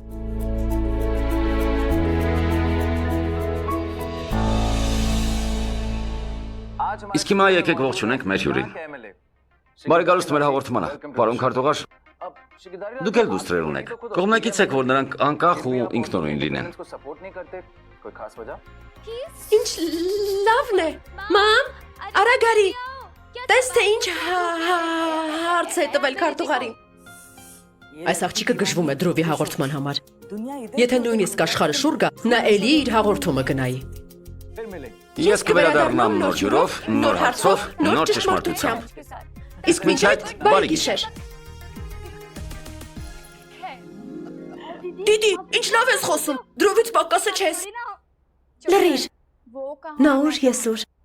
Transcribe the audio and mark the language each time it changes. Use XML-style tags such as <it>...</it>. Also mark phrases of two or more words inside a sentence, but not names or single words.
<hy>Իսկ հիմա եկեք ողջունենք մեր հյուրին։ Բարի գալուստ մեր հաղորդմանը, պարոն քարտուղար։ Դուք էլ դուստրեր ունեք։ Կողմնակից եք, որ նրանք անկախ ու ինքնուրույն լինեն։</hy> <hi>इसको सपोर्ट नहीं करते कोई खास वजह</hi> <hy>Ինչ լավն է։ Մամ, արա գարի։ Տես թե ինչ հարց է տվել քարտուղարին։ Այս աղջիկը գժվում է դրովի հաղորդման համար։ Եթե նույնիսկ աշխարհը շուռ գա, նա էլի իր հաղորդումը գնայի։</hy> <hi>फिर मिलेंगे</hi> <hy>Ես կվերադառնամ նոր ջուրով, նոր հարցով, նոր ճշմարտությամբ։ Իսկ մինչ այդ բարի գիշեր։ Դիդի, ինչ լավ ես խոսում։ Դրովից պակասը չես։ Լրիր։ Նա ուր ես ուր։</hy>